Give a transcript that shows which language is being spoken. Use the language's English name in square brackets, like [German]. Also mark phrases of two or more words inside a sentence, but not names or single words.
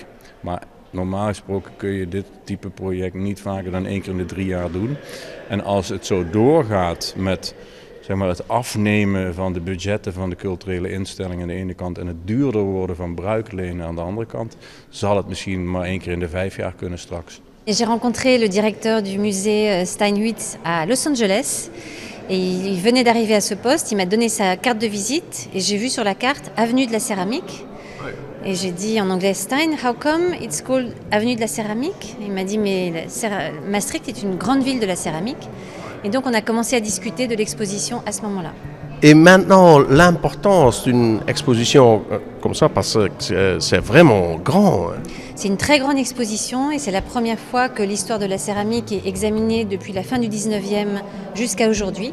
[Dutch] Maar normaal gesproken kun je dit type project niet vaker dan 1 keer in de 3 jaar doen. En als het zo doorgaat met het afnemen van de budgetten van de culturele instellingen aan de ene kant en het duurder worden van bruiklenen aan de andere kant, zal het misschien maar 1 keer in de 5 jaar kunnen straks. [French] J'ai rencontré le directeur du musée Steinhuitz à Los Angeles et il venait d'arriver à ce poste, il m'a donné sa carte de visite et j'ai vu sur la carte Avenue de la Céramique. Et j'ai dit en anglais, Stein, [English] how come it's called Avenue de la Céramique? [French] Il m'a dit, mais Maastricht est une grande ville de la céramique. Et donc on a commencé à discuter de l'exposition à ce moment-là. Et maintenant, l'importance d'une exposition comme ça, parce que c'est vraiment grand. C'est une très grande exposition et c'est la première fois que l'histoire de la céramique est examinée depuis la fin du 19e jusqu'à aujourd'hui.